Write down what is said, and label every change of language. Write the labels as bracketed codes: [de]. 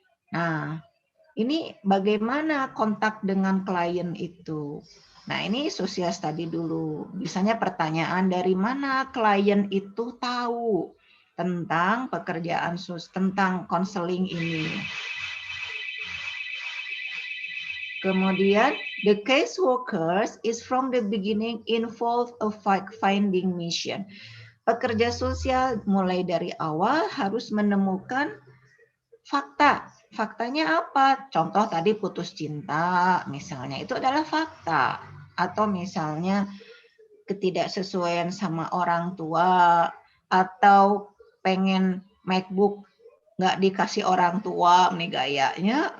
[id] Nah, ini bagaimana kontak dengan klien itu? Nah, ini social study dulu. Misalnya pertanyaan, dari mana klien itu tahu tentang pekerjaan tentang konseling ini. Kemudian, [en] the case workers is from the beginning involved a fact-finding mission. [id] Pekerja sosial mulai dari awal harus menemukan fakta. Faktanya apa? Contoh tadi putus cinta, misalnya itu adalah fakta. Atau misalnya ketidaksesuaian sama orang tua, atau pengen MacBook nggak dikasih orang tua nih gayanya.